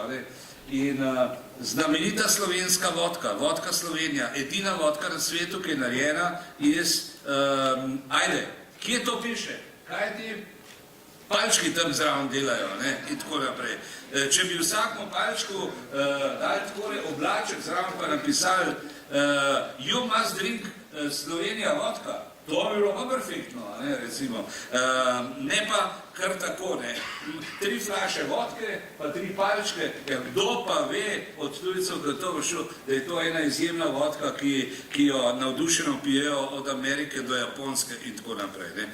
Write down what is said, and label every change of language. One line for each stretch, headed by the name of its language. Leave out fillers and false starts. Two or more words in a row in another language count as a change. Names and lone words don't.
Slovenian: In znamenita slovenska vodka, vodka Slovenija, edina vodka na svetu, ki je narejena iz, kje to piše? Kaj ti palčki tam zraven delajo, in tako naprej. Če bi vsakmu palčku dali takole oblaček zraven pa napisali
English: You must drink Slovenija vodka,
Slovenian: to bi bilo pa perfektno, recimo. Ne pa kar tako, 3 flaše vodke, pa 3 palčke, kdo pa ve od tujcev, da je to ena izjemna vodka, ki jo navdušeno pijejo od Amerike do Japonske in tako naprej.